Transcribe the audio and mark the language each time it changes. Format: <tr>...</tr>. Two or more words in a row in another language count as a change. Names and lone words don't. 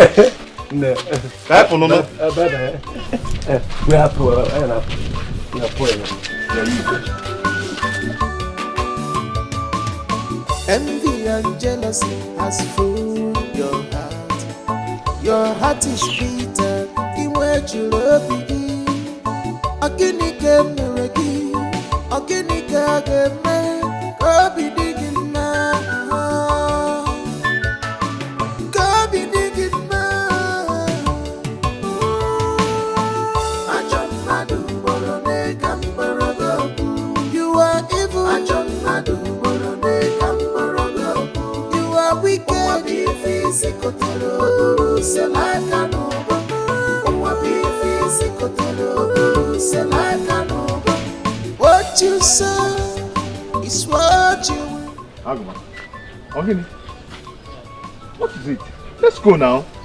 <en>No. We have to. Envy and jealousy has fooled your heart. Your heart is bitter.</en> <ig>jụrụ obi gị ọ gịnị ka emere gị ọ gịnị ka a ga-eme ka obi dị gị mma ka obi dị gị mma ajọ mmadụ gboro n'ịga mgbọrọgwụ</ig> <en>you are evil</en> <ig>ajọ mmadụ gboro n'ịga mgbọrọgwụ</ig> <en>you are wicked what you say is what you will. Aguma, Ogini, what is it? Let's go now.</en>